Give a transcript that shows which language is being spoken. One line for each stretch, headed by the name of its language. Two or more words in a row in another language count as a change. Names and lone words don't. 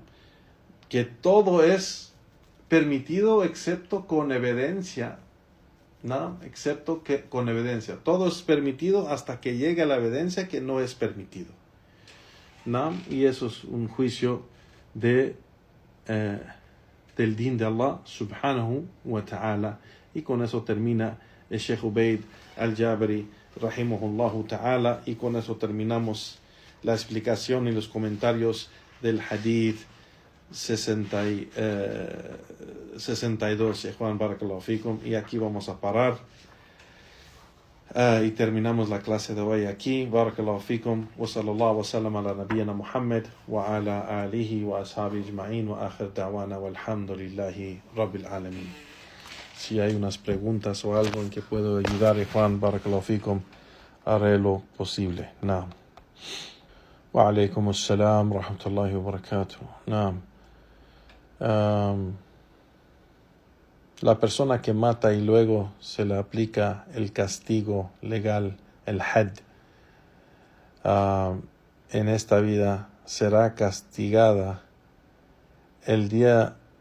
Spanish: Que todo es permitido excepto con evidencia, ¿no? Excepto que con evidencia. Todo es permitido hasta que llegue a la evidencia que no es permitido, ¿no? Y eso es un juicio del din de
Arabic: الله سبحانه وتعالى.
Spanish: Y con eso termina el Sheikh Ubaid al-Jabari
Arabic: رحمه الله تعالى,
Spanish: y con eso terminamos la explicación y los comentarios del hadith 62, Juan
Arabic: بارك الله فيكم,
Spanish: y aquí vamos a parar y terminamos la clase de hoy aquí.
Arabic: بارك الله فيكم، وصلى الله وسلم على نبينا محمد وعلى آله وأصحابه أجمعين، وآخر دعوانا الحمد لله رب العالمين.
Spanish: Si hay unas preguntas o algo en que puedo ayudar, Juan
Arabic: بارك الله فيكم,
Spanish: haré lo posible. Naam.
Arabic: وعليكم السلام ورحمة الله وبركاته.
Spanish: Naam. La persona que mata y luego se le aplica el castigo legal, el had, en esta vida, será castigada el día.